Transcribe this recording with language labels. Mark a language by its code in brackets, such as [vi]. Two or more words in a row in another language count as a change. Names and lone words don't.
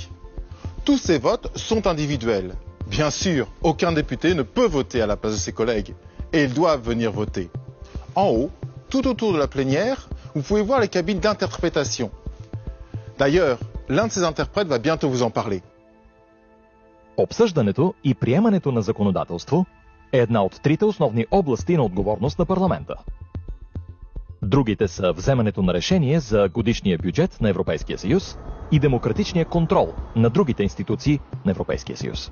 [fr] Tous ces votes sont individuels. Bien sûr, aucun député ne peut voter à la place de ses collègues et ils doivent venir voter. En haut, tout autour de la plénière, vous pouvez voir les cabines d'interprétation. D'ailleurs, l'un de ces interprètes va bientôt vous en parler. [bg] Обсъждането и приемането на законодателство е една от 3 основни области на отговорност на парламента. Другите са вземането на решение за годишния бюджет на Европейския съюз и демократичния контрол на другите институции на Европейския съюз.